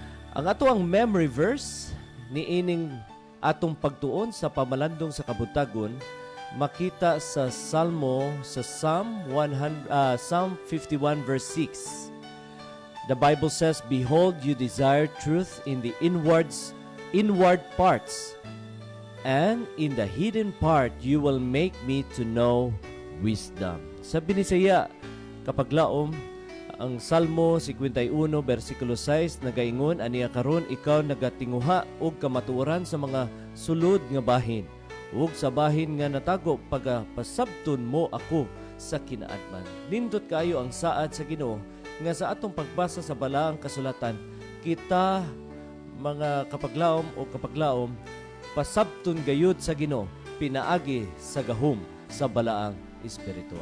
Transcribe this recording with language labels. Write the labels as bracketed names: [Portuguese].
[Cebuano] Ang ato ang memory verse niining atong pagtuon sa pamalandong sa kabuntagon makita sa Psalm 51 verse 6. [English] The Bible says, "Behold, you desire truth in the inward parts, and in the hidden part you will make me to know wisdom." [Cebuano] Sa Binisaya, kapaglaom, ang Salmo 51 versikulo 6 nagaingon aniya karon ikaw nagatinguha og kamatuoran sa mga sulod nga bahin ug sa bahin nga natago pagapasabton mo ako sa kinaadman. Nindot kaayo ang saad sa Ginoo nga sa atong pagbasa sa balaang kasulatan kita mga kapaglaom o kapaglaom pasabton gayud sa Ginoo pinaagi sa gahom sa balaang espiritu.